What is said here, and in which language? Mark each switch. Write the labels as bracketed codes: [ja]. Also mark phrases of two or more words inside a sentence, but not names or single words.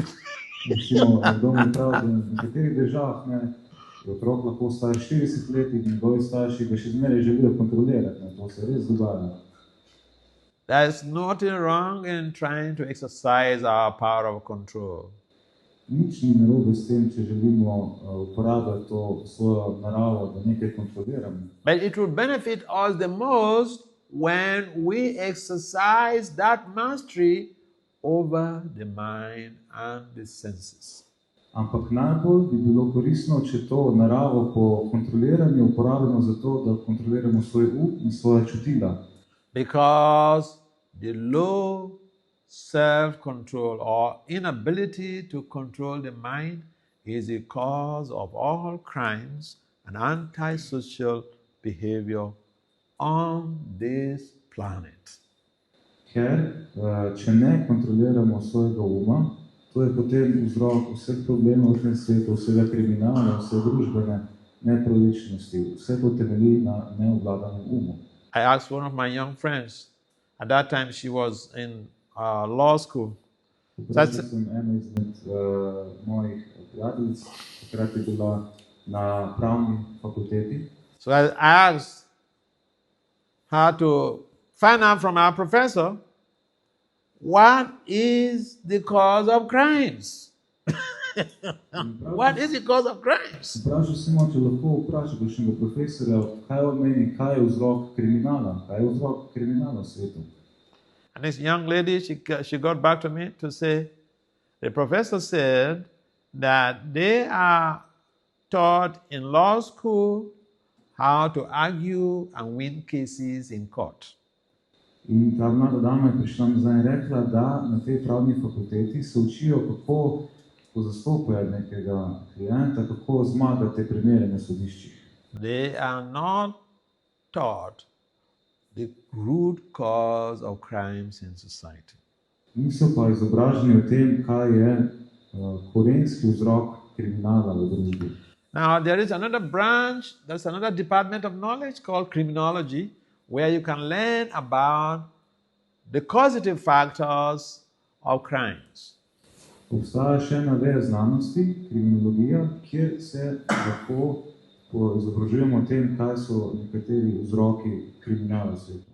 [sl] Recimo, nekdo mi pravi, da v nekaterih državah je otrok lahko star 40 let in njegovi starši ga še zmeraj želijo kontrolirati. To se res dogaja. [en] There's nothing wrong in trying to exercise our power of control. [sl] Nič ni narobe s tem, če želimo uporabljati to svojo naravo, da nekaj kontroliramo. [en] But it will benefit us the most when we exercise that mastery over the mind and the senses. [sl] Ampak najbolj bi bilo koristno, če to naravo po kontroliranju uporabljamo za to, da kontroliramo svoj in svoje čutila. [en] Because the low self-control or inability to control the mind is the cause of all crimes and antisocial behavior on this planet. [sl] Ker, če ne kontroliramo svojega uma, to je potem vzrok vseh problemov v tem svetu, vsega kriminala, vse družbene nepravičnosti. Vse to temelji na neobvladanem umu. [en] I asked one of my young friends, at that time she was in law school. [sl] Vprašal sem eno izmed mojih prijateljic, takrat je bila na pravni fakulteti. [en] So I asked her to find out from our professor what is the cause of crimes. What is the cause of crimes? [sl] Vprašal sem, če lahko vprašal kakšnega profesorja, kaj on meni, kaj je vzrok kriminala, kaj je vzrok kriminala v svetu. [en] And this young lady, she got back to me to say, the professor said that they are taught in law school how to argue and win cases in court. [sl] In ta mlada dama je prišla nazaj in rekla, da na tej pravni fakulteti se učijo, kako zastopajo nekega klienta, kako zmagati primere na sodiščih. [en] They are not taught the root cause of crimes in society. [sl] Niso pa izobraženi o tem, kaj je korenski vzrok kriminala v družbi. [en] Now, there is another branch, there's another department of knowledge called criminology, where you can learn about the causative factors of crimes. [sl] Obstaja še ena veja znanosti, kriminologija, kjer se lahko izobražujemo o tem, kaj so nekateri vzroki kriminala v svetu.